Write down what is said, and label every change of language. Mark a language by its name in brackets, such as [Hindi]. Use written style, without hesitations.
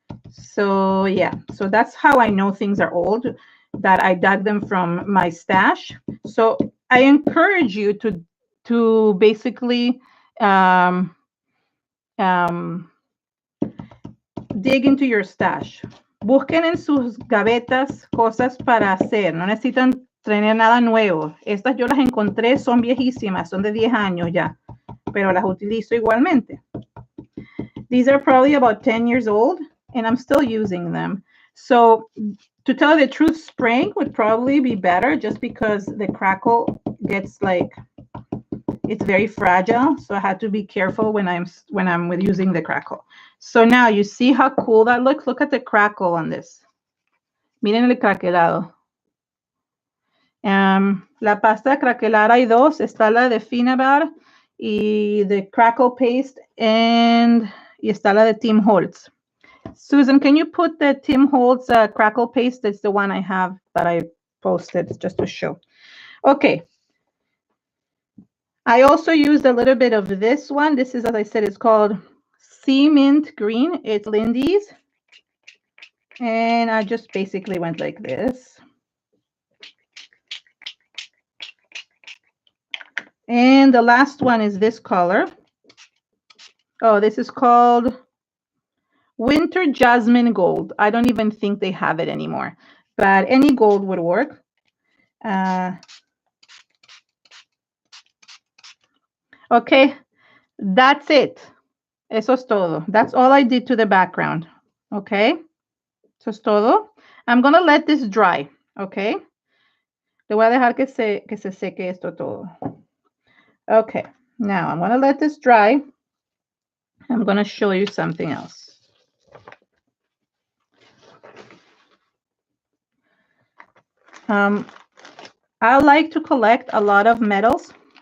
[English] So yeah, so that's how I know things are old, that I dug them from my stash. So I encourage you to basically dig into your stash. [Spanish] Busquen en sus gavetas cosas para hacer. No necesitan tener nada nuevo. Estas yo las encontré, son viejísimas, son de 10 años ya, pero las utilizo igualmente. [English] These are probably about 10 years old, and I'm still using them. So to tell you the truth, spraying would probably be better just because the crackle gets like, it's very fragile. So I had to be careful when I'm using the crackle. So now you see how cool that looks. Look at the crackle on this. [Spanish] Miren el craquelado. La pasta de craquelar hay 2. Está la de Finnabair y the Crackle Paste, y está la de Tim Holtz. [English] Susan, can you put the Tim Holtz Crackle Paste? It's the one I have that I posted just to show. Okay. I also used a little bit of this one. This is, as I said, it's called Cement Green. It's Lindy's. And I just basically went like this. And the last one is this color. Oh, this is called Winter Jasmine Gold. I don't even think they have it anymore, but any gold would work. Okay, that's it. [Spanish] Eso es todo. [English] That's all I did to the background. Okay, [Spanish] eso es todo. [English] I'm going to let this dry, okay? [Spanish] Le voy a dejar que se seque esto todo. [English] Okay, now I'm going to let this dry. I'm going to show you something else. I like to collect a lot of metals.